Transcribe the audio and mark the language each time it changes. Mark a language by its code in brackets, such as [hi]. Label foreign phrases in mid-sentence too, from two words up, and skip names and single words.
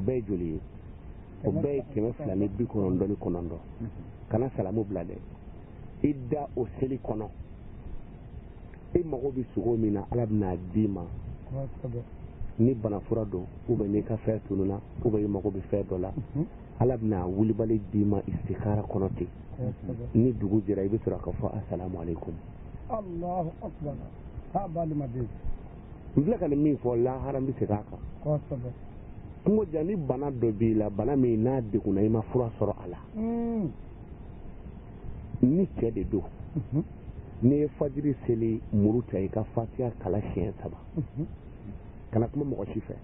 [bm] bɛɛ ye joli ye o bɛɛ ye 299 kana salamu bila dɛ i da o seli kɔnɔ i mago bɛ sogo min na ala bɛna d'i ma ni banafura don [fr] ou bien [bm] n'i ka fɛn tununa [fr] ou bien [bm] i mago bɛ fɛn dɔ la ala bɛna wulibali d'i ma istikhara kɔnɔ ten ni dugu jɛra i bɛ sɔrɔ ka fɔ [ar] السلام عليكم الله أكبر [bm] ha balimaden n filɛ ka nin min fɔ lahara n bɛ segin a kan kungo ja ni bana dɔ b'i la bana min n'a degunna i ma fura sɔrɔ a la ni cɛ de don n'i ye fajiri seli muru ta i ka fatiha kala siɲɛ 3 kana kuma mɔgɔ si fɛ